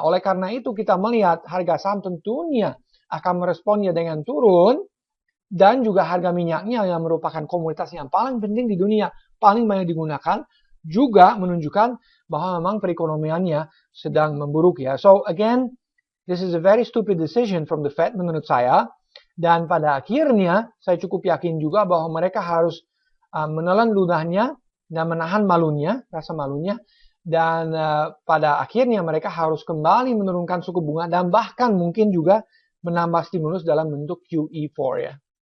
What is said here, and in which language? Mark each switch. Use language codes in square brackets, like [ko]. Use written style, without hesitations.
[id] Oleh karena itu kita melihat harga saham tentunya akan meresponnya dengan turun, dan juga harga minyaknya yang merupakan komoditas yang paling penting di dunia, paling banyak digunakan, juga menunjukkan bahwa memang perekonomiannya sedang memburuk ya. [en] So again, this is a very stupid decision from the Fed [id] menurut saya. Dan pada akhirnya saya cukup yakin juga bahwa mereka harus menelan ludahnya dan menahan malunya, rasa malunya. Dan pada akhirnya mereka harus kembali menurunkan suku bunga dan bahkan mungkin juga menambah stimulus dalam bentuk QE4 ya.